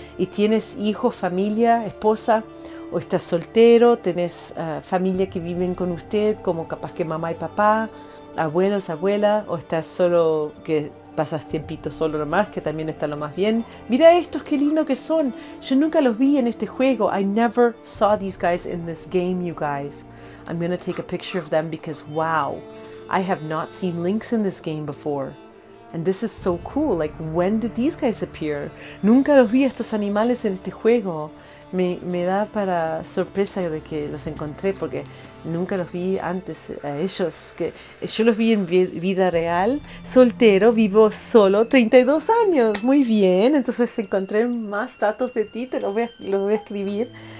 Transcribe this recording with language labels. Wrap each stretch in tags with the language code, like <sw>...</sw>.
<es>¿Y tienes hijos, familia, esposa? ¿O estás soltero? ¿Tenés familia que viven con usted, como capaz que mamá y papá, abuelos, abuela? ¿O estás solo, que pasas tiempito solo nomás, que también está lo más bien? Mira estos, qué lindo que son. Yo nunca los vi en este juego.</es> <en>I never saw these guys in this game, you guys. I'm going to take a picture of them because, wow, I have not seen lynx in this game before. And this is so cool. Like, when did these guys appear?</en> <es>Nunca los vi estos animales en este juego. Me da para sorpresa de que los encontré porque nunca los vi antes a ellos. Que yo los vi en vida real, soltero, vivo solo, 32 años. Muy bien, entonces encontré más datos de ti, los voy a escribir.</es>